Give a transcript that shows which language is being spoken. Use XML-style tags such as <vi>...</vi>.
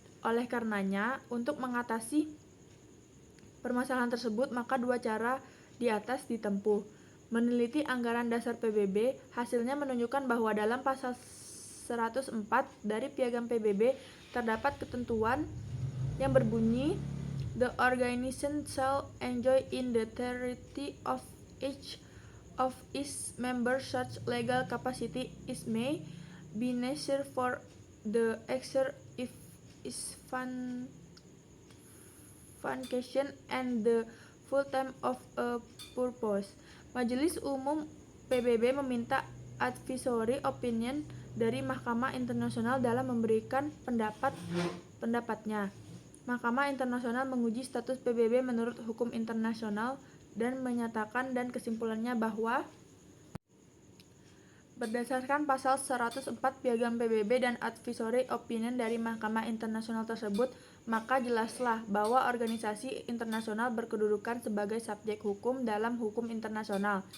<id>Oleh karenanya, untuk mengatasi permasalahan tersebut, maka dua cara di atas ditempuh. Meneliti anggaran dasar PBB, hasilnya menunjukkan bahwa dalam pasal 104 dari Piagam PBB terdapat ketentuan yang berbunyi</id> <en>the organization shall enjoy in the territory of each of its members such legal capacity as may be necessary for the exercise of its function and the full time of a purpose.</en> <id>Majelis Umum PBB meminta advisory opinion dari Mahkamah Internasional dalam memberikan pendapatnya. Mahkamah Internasional menguji status PBB menurut hukum internasional dan menyatakan dan kesimpulannya bahwa berdasarkan pasal 104 Piagam PBB dan advisory opinion dari Mahkamah Internasional tersebut, maka jelaslah bahwa organisasi internasional berkedudukan sebagai subjek hukum dalam hukum internasional.</id>